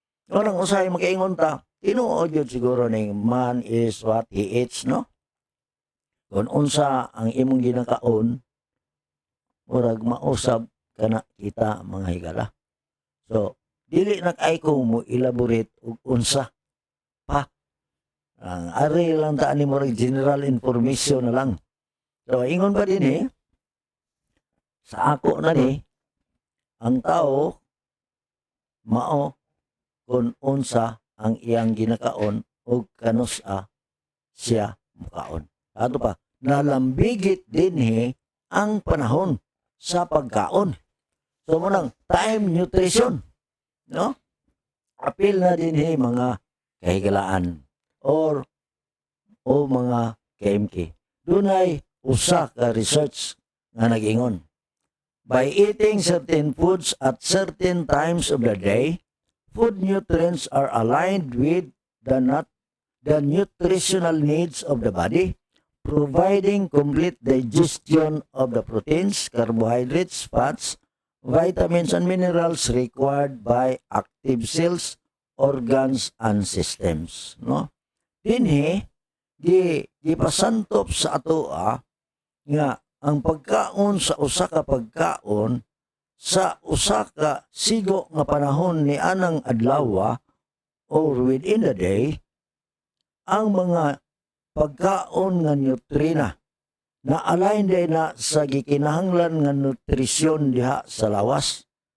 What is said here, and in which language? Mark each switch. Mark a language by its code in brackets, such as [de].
[ceb] Orang usahay makaingon ta, tinuod gyud siguro ning [en] man is what he eats, [ceb] no? Kung unsa ang imong ginakaon, murag mausab kana kita mga higala. So, dili na kay ko mo elaborate og unsa pa. Ang ari lang ta ani murag general information na lang. So, ingon ba din sa ako na ni, ang tao, mao, kung unsa ang iyang ginakaon o kanusa siya mukaon. Ato pa, nalambigit din ang panahon sa pagkaon. So, munang time nutrition, no? Apil na din mga kahigalaan o mga KMK. Dunay usa ka research nga nag-ingon. [en] By eating certain foods at certain times of the day, food nutrients are aligned with the nutritional needs of the body, providing complete digestion of the proteins, carbohydrates, fats, vitamins, and minerals required by active cells, organs, and systems. [ceb] No? Dinhi, gipasantop sa ato nga ang pagkaon sa usa ka pagkaon sa usa ka sigo nga panahon ni anang adlaw or within the day, ang mga pagkaon nga nutrina na align day na sa gikinahanglan nga nutrisyon diha sa lawas.